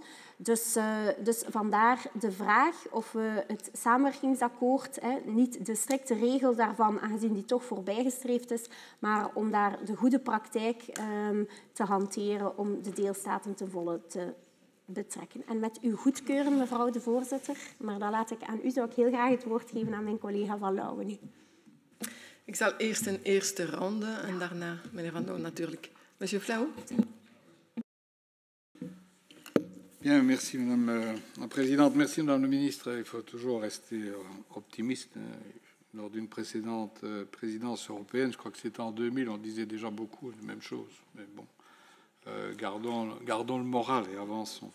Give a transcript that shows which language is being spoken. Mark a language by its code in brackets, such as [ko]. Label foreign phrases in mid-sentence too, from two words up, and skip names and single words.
[nl] Dus vandaar de vraag of we het samenwerkingsakkoord, niet de strikte regel daarvan, aangezien die toch voorbijgestreefd is, maar om daar de goede praktijk te hanteren om de deelstaten ten volle te betrekken. En met uw goedkeuren, mevrouw de voorzitter, maar dat laat ik aan u, zou ik heel graag het woord geven aan mijn collega Van Lauwe nu. Ik zal eerst een eerste ronde en daarna, meneer Van Loon, natuurlijk Monsieur Flao. [fr] Bien, merci Madame la Présidente. Merci Madame le Ministre. Il faut toujours rester optimiste. Lors d'une précédente présidence européenne, je crois que c'était en 2000, on disait déjà beaucoup de même chose. Mais bon, gardons le moral et avançons.